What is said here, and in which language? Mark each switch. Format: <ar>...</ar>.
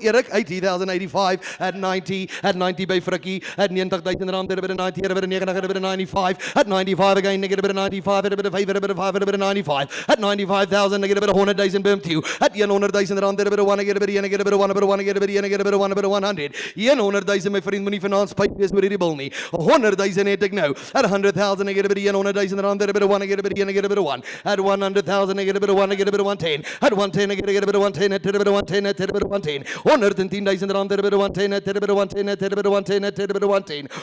<en>Erik, 80,000, 85. At 90 by Frikkie. At 90,000 rand, a bit of 90, a bit of 90, a bit of 95. At 95 again, I get a bit of 95, a bit of 5, a bit of 5, a bit of 95. At 95,000, I get a bit of 100,000 boom to. At 100,000 rand, a bit of 1, I get a bit of 1, I get a bit of 1, a bit of 1, I get a bit of 1, I get a bit of 1, a bit of 100.</en> <af>100,000, my vriend, moenie vanaand spyt wees oor hierdie bil nie. 100,000 het ek nou.</af> <en>At 100,000, I get a bit of 100,000 rand, a bit of 1, I get a bit of 1, I get a bit of 1. At 100,000, I get a bit of 1, I get a bit of 110. At 110, I get a bit of 110, at a bit of 110, at a bit of 110. 110,000 rand, a bit of 110, at a bit of 110, at a bit of 110, at a bit of 110.</en>